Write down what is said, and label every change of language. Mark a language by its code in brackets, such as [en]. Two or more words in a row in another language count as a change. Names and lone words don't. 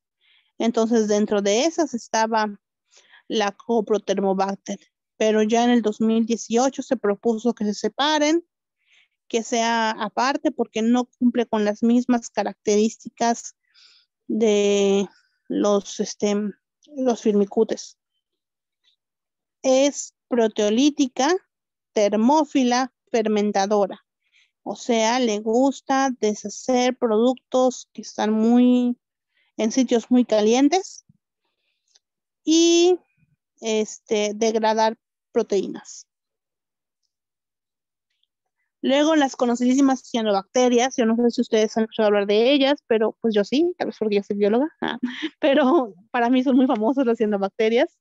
[es] Entonces, dentro de esas estaba la Coprothermobacter, pero ya en el 2018 se propuso que se separen, que sea aparte, porque no cumple con las mismas características de los firmicutes. Es proteolítica, termófila, fermentadora. O sea, le gusta deshacer productos que están en sitios muy calientes y degradar proteínas. Luego las conocidísimas cianobacterias, yo no sé si ustedes han escuchado hablar de ellas, pero pues yo sí, tal vez porque yo soy bióloga, pero para mí son muy famosas las cianobacterias.